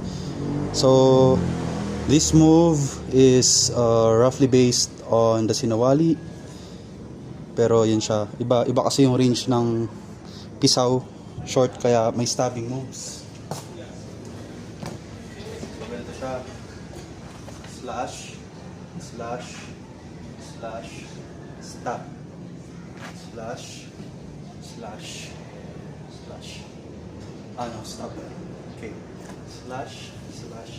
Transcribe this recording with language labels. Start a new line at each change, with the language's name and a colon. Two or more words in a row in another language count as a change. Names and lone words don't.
English: So this move is roughly based on the Sinawali,
Filipino: pero yun siya, iba kasi yung range ng Pisaw, short, kaya may
English: stabbing moves.
Filipino: So ganito siya,
English: slash, slash, slash, stab, slash, slash, slash. No, stop. Okay. Slash, slash,